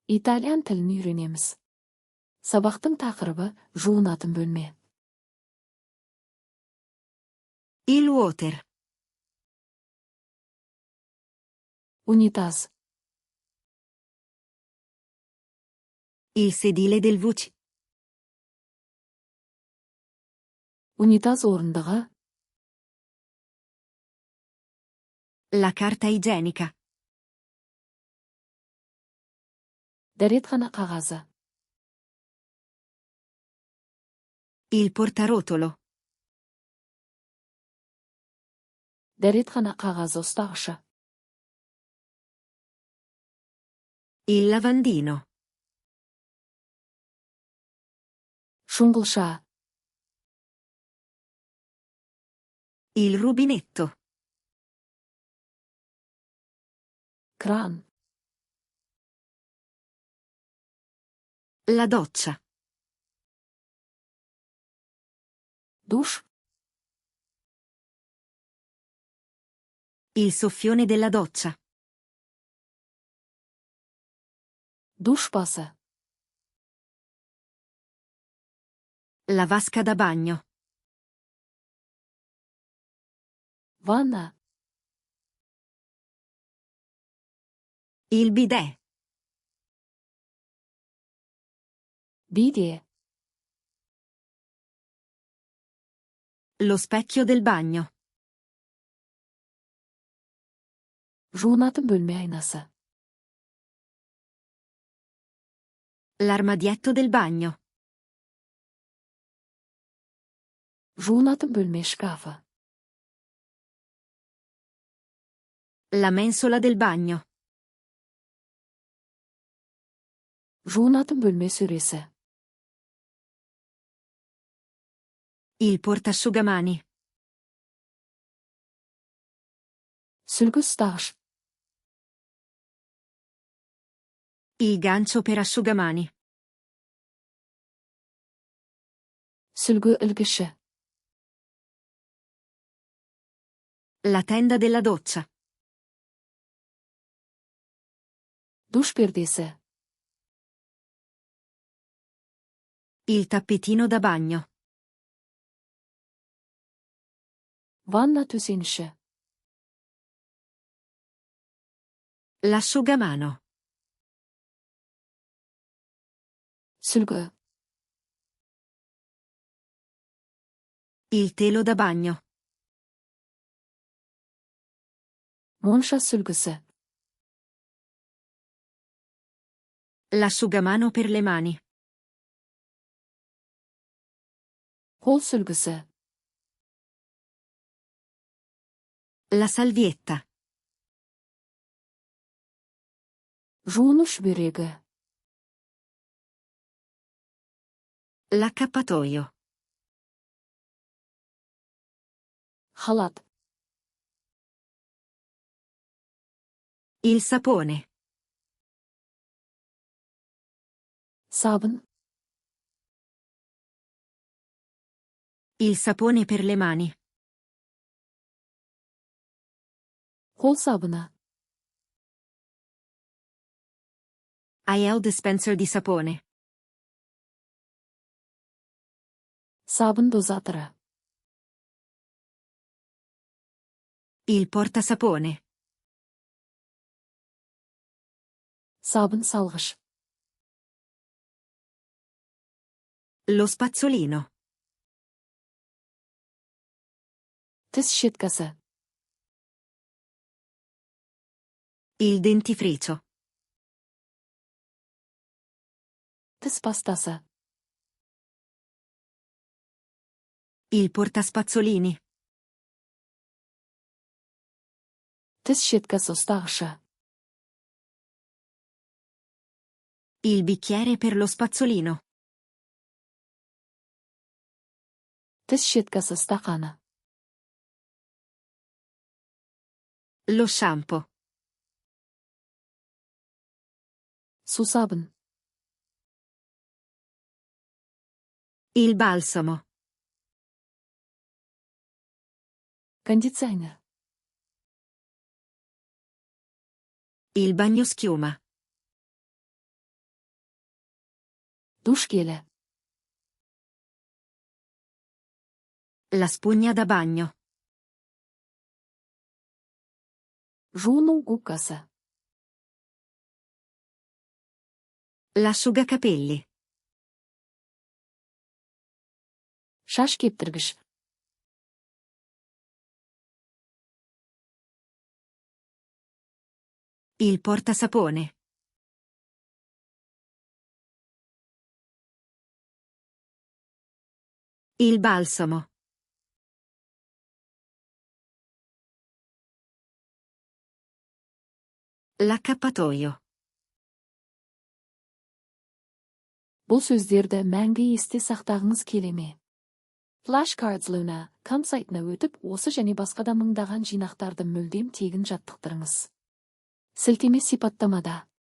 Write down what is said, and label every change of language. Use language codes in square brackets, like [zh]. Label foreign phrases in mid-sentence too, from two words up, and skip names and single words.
[kk] Итальян тілін үйренеміз. Сабақтың тақырыбы жуынатын бөлме. [it] Il water. [kk] Унитаз. [it] Il sedile del WC. [kk] Унитаз орындығы. [it] La carta igienica. [kk] Дәретхана қағазы. [it] Il portarotolo. [kk] Дәретхана қағазы ұстағышы. [it] Il lavandino. [kk] Шұңғылша. [it] Il rubinetto. [kk] Кран. [it] La doccia. [kk] Душ. [it] Il soffione della doccia. [kk] Душ басы. [it] La vasca da bagno. [kk] Ванна. [it] Il bidet. [kk] Биде. [it] Lo specchio del bagno. [kk] Жуынатын бөлме айнасы. [it] L'armadietto del bagno. [kk] Жуынатын бөлме шкафы. [it] La mensola del bagno. [kk] Жуынатын бөлме сөресі. [it] Il portasciugamani. [kk] Сүлгі ұстағыш. [it] Il gancio per asciugamani. [kk] Сүлгі ілгіші. [it] La tenda della doccia. [kk] Душ пердесі. [it] Il tappetino da bagno. [kk] Ванна төсеніші. [it] L'asciugamano. [kk] Сүлгі. [it] Il telo da bagno. [kk] Монша сүлгісі. [it] L'asciugamano per le mani. [kk] Қол сүлгісі. [it] La salvietta. [kk] Жуыныш бүйрегі. [it] L'accappatoio. [kk] Халат. [it] Il sapone. [kk] Сабын. [it] Il sapone per le mani. [kk] Қол сабыны. [it] Ael dispenser di sapone. [kk] Сабын дозатыры. [it] Il portasapone. [kk] Сабын салғыш. [it] Lo spazzolino. [kk] Тіс щеткасы. [it] Il dentifricio. [kk] Тіс пастасы. [it] Il portaspazzolini. [kk] Тіс щеткасы ұстағышы. [it] Il bicchiere per lo spazzolino. [kk] Тіс щеткасы стақаны. [it] Lo shampoo. [kk] Сусабын. [it] Il balsamo. [kk] Кондиционер. [it] Il bagnoschiuma. [kk] Душ гелі. [it] La spugna da bagno. [kk] Жуыну губкасы. [it] L'asciugacapelli. [kk] Шаш кептіргіш. [it] Il portasapone. Il balsamo. L'accappatoio. [kk] Бұл сөздерді мәңгі есте сақтағыңыз келеме. Flashcards Luna com сайтына өтіп, осы және басқа да мыңдаған жинақтарды мүлдем тегін жаттықтырыңыз. Сілтеме сипаттамада.